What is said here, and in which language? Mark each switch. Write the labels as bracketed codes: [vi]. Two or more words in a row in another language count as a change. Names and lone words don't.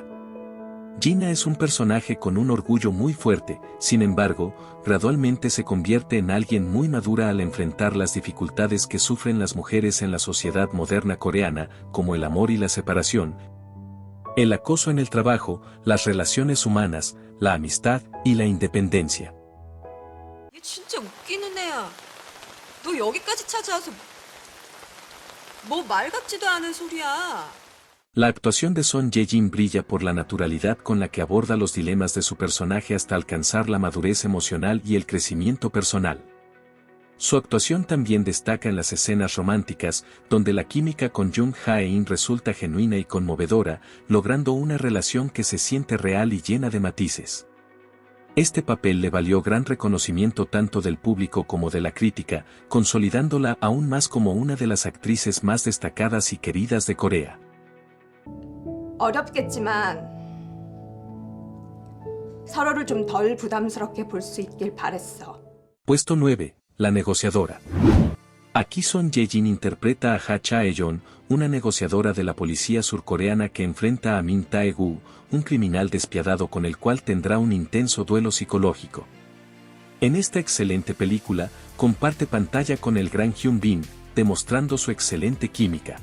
[es] Jin-ah es un personaje con un orgullo muy fuerte, sin embargo, gradualmente se convierte en alguien muy madura al enfrentar las dificultades que sufren las mujeres en la sociedad moderna coreana, como el amor y la separación, el acoso en el trabajo, las relaciones humanas, la amistad y la independencia. [ko] 진짜 웃기는 애야. 너 여기까지 찾아와서 뭐 말 같지도 않은 소리야. [es] La actuación de Son Ye-jin brilla por la naturalidad con la que aborda los dilemas de su personaje hasta alcanzar la madurez emocional y el crecimiento personal. Su actuación también destaca en las escenas románticas, donde la química con Jung Hae-in resulta genuina y conmovedora, logrando una relación que se siente real y llena de matices. Este papel le valió gran reconocimiento tanto del público como de la crítica, consolidándola aún más como una de las actrices más destacadas y queridas de Corea. [ko] 어렵겠지만 서로를 좀 덜 부담스럽게 볼 수 있길 바랬어. [es] Puesto 9, la negociadora. Aquí Son Ye-jin interpreta a Ha Chae-yeon, una negociadora de la policía surcoreana que enfrenta a Min Tae-gu, un criminal despiadado con el cual tendrá un intenso duelo psicológico. En esta excelente película, comparte pantalla con el gran Hyun Bin, demostrando su excelente química.